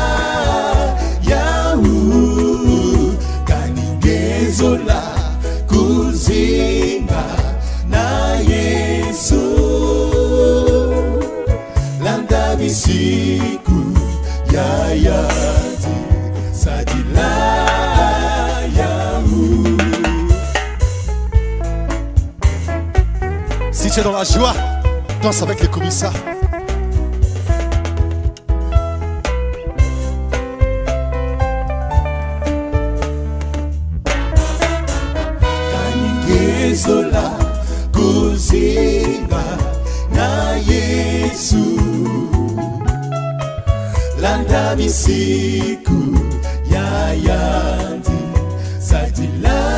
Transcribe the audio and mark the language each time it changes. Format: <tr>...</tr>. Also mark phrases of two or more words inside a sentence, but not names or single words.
<ktu>yahu kaningezola kuzinga na Yesu landa misiku ya yanti satila yahu.</ktu> <fr>Si tu es dans la joie, danse avec les commissaires.</fr> <ktu>Kaningezola kuzinga na Yesu landa misiku ya yanti satila</ktu>